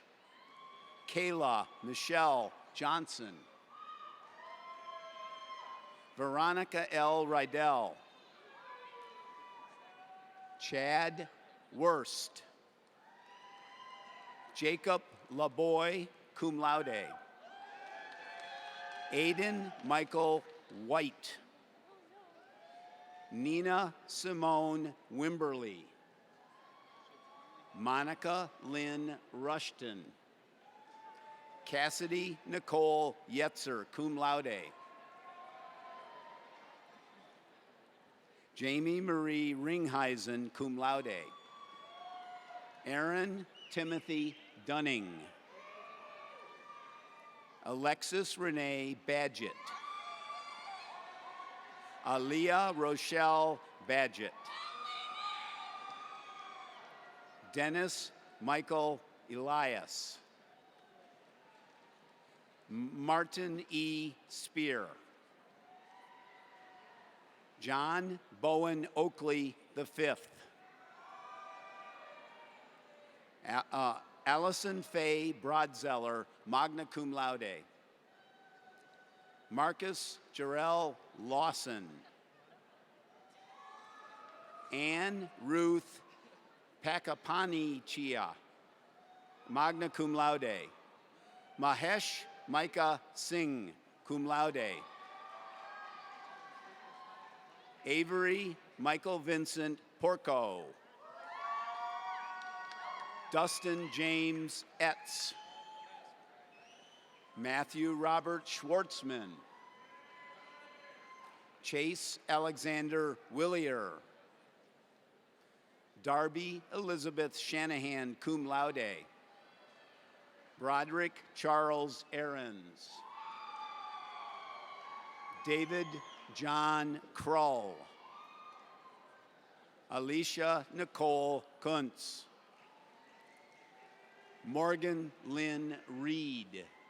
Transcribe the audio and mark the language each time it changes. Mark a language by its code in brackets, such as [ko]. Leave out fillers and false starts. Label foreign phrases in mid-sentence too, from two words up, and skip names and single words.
[en] Kayla Michelle Johnson. Veronica L. Rydell. Chad Wurst. Jacob LaBoy, [la] cum laude. [en] Aiden Michael White. Nina Simone Wimberly. Monica Lynn Rushton. Cassidy Nicole Yetzer, [la] cum laude. [en] Jamie Marie Ringheisen, [la] cum laude. [en] Aaron Timothy Dunning. Alexis Renee Badgett. Aliyah Rochelle Badgett. Dennis Michael Elias. Martin E. Spear. John Bowen Oakley V. Allison Faye Brodzeller, [la] magna cum laude. [en] Marcus Jarrell Lawson. Anne Ruth Pakapani-Chia, [la] magna cum laude. [en] Mahesh Micah Singh, [la] cum laude. [en] Avery Michael Vincent Porco. Dustin James Etz. Matthew Robert Schwartzman. Chase Alexander Willier. Darby Elizabeth Shanahan, [la] cum laude. [en] Broderick Charles Ahrens. David John Krull. Alicia Nicole Kuntz. Morgan Lynn Reed.